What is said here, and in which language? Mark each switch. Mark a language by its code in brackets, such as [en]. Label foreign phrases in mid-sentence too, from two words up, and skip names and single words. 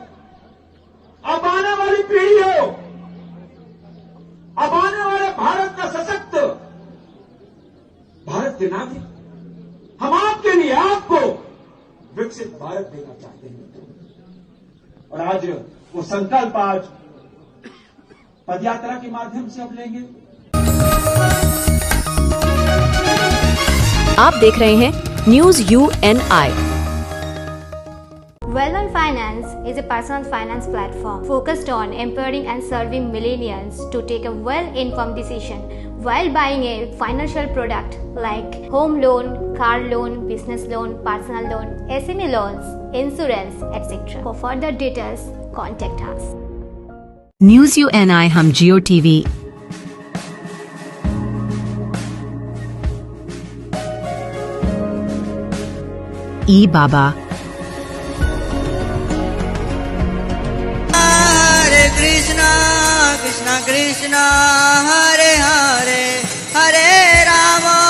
[hi] अब आने वाली पीढ़ी हो, अब आने वाले भारत का सशक्त भारत के नागरिक, हम आपके लिए आपको विकसित भारत देना चाहते हैं। और आज वो संकल्प आज पदयात्रा के माध्यम से अब लेंगे। आप देख रहे हैं न्यूज UNI। [en] Well-on Finance is a personal finance platform focused on empowering and serving millennials to take a well-informed decision while buying a financial product like home loan, car loan, business loan, personal loan, SME loans, insurance, etc. For further details, contact us. [hi] न्यूज UNI हम जियो TV, ई बाबा, [sa] कृष्णा कृष्णा हरे हरे हरे राम